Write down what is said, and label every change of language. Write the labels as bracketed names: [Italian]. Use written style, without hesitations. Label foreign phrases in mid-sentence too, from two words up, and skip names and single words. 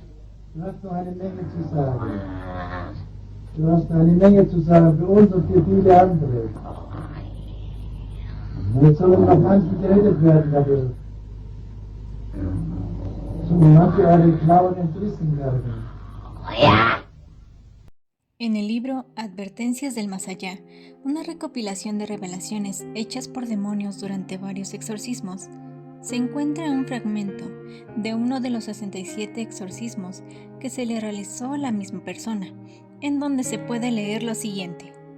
[German] Du hast noch eine Menge zu sagen. Du hast noch eine Menge zu sagen für uns und für viele andere. Und jetzt sollen noch manche gerettet werden dadurch. Sollen manche eure Klauen entrissen werden. Ja. [Spanish] En el libro Advertencias del Más Allá, una recopilación de revelaciones hechas por demonios durante varios exorcismos, se encuentra un fragmento de uno de los 67 exorcismos que se le realizó a la misma persona, en donde se puede leer lo siguiente.